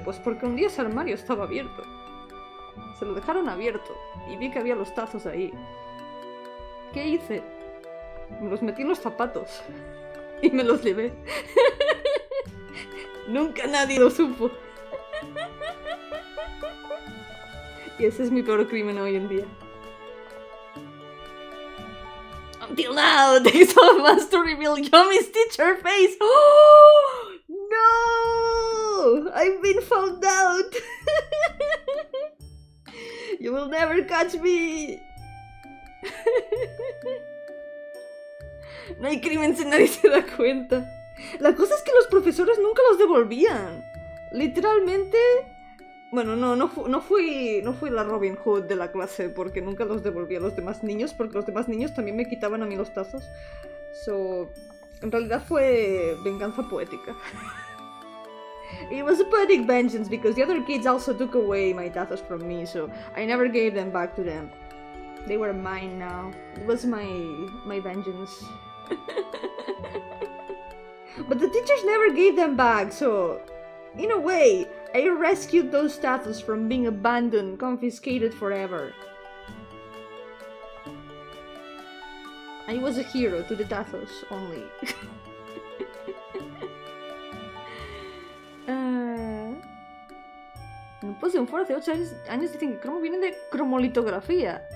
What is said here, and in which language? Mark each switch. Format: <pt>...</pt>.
<es>Pues porque un día ese armario estaba abierto. Se lo dejaron abierto y vi que había los tazos ahí. ¿Qué hice? Me los metí en los zapatos y me los llevé. Nunca nadie lo supo. Y ese es mi peor crimen hoy en día.</es> <en>Until now, they saw us to reveal Yomi's teacher face. Oh no! I've been found out. You will never catch me.</en> <es>No hay crimen si nadie se da cuenta. La cosa es que los profesores nunca los devolvían. Literalmente. Bueno, no fui la Robin Hood de la clase porque nunca los devolví a los demás niños, porque los demás niños también me quitaban a mí los tazos. So, en realidad fue venganza poética.</es> <en>It was a poetic vengeance because the other kids also took away my tazos from me, so I never gave them back to them. They were mine now. It was my vengeance. But the teachers never gave them back, so in a way, I rescued those tazos from being abandoned, confiscated forever. I was a hero to the tazos only.</en> <es>En un post de un foro hace 8 años dicen que cromo viene de cromolitografía.</es>